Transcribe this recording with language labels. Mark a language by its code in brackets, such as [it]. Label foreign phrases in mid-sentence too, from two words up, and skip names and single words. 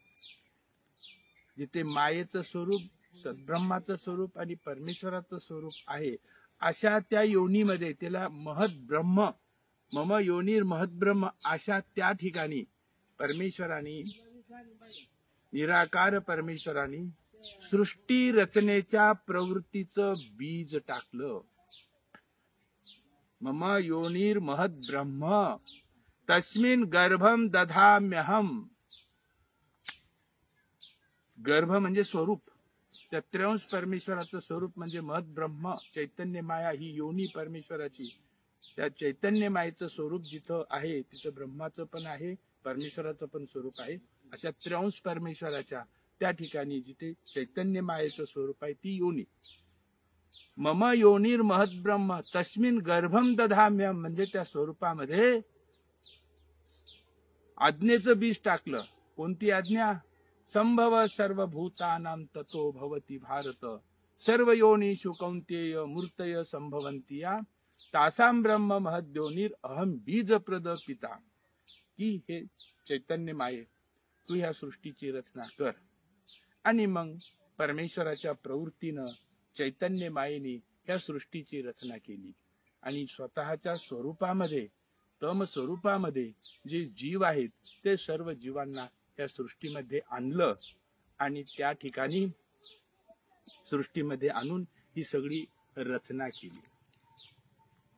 [mr] जिथे मायेचं स्वरूप, सद्ब्रह्माचं स्वरूप आणि परमेश्वराचं स्वरूप आहे, अशा त्या योनीमध्ये त्याला [sa] महत ब्रह्म, मम योनीर महत ब्रह्म, [mr] अशा त्या ठिकाणी परमेश्वराने, निराकार परमेश्वराने सृष्टी रचनेच्या प्रवृत्तीचं बीज टाकलं. [sa] मम योनीर महत ब्रह्म तस्मिन् गर्भम दधाम्यहम. [mr] गर्भ म्हणजे स्वरूप, त्या 3 परमेश्वराचं स्वरूप म्हणजे [sa] महत ब्रह्म, [mr] चैतन्य माया ही योनी परमेश्वराची. त्या चैतन्य मायेचं स्वरूप जिथं आहे तिथं ब्रह्माचं पण आहे, परमेश्वराचं पण स्वरूप आहे. अशा 3 परमेश्वराच्या त्या ठिकाणी जिथे चैतन्य मायेचं स्वरूप आहे ती योनी. [sa] मम योनीर महत ब्रह्म तस्मिन् गर्भम दधाम्यहम [mr] म्हणजे त्या स्वरूपामध्ये आज्ञेचं बीज टाकलं. कोणती आज्ञा? [sa] संभव सर्वभूतानां ततो भवति भारत. सर्व योनिषु कौन्तेय मूर्तय संभवन्ति या तासां ब्रह्म महद्योनिर अहम बीज प्रद पिता. [mr] की हे चैतन्य माये, तू ह्या सृष्टीची रचना कर. आणि मग परमेश्वराच्या प्रवृत्तीनं चैतन्य मायेने ह्या सृष्टीची रचना केली आणि स्वतःच्या स्वरूपामध्ये, तम स्वरूपामध्ये जे जीव आहेत ते सर्व जीवांना या सृष्टीमध्ये आणलं आणि त्या ठिकाणी सृष्टीमध्ये आणून ही सगळी रचना केली.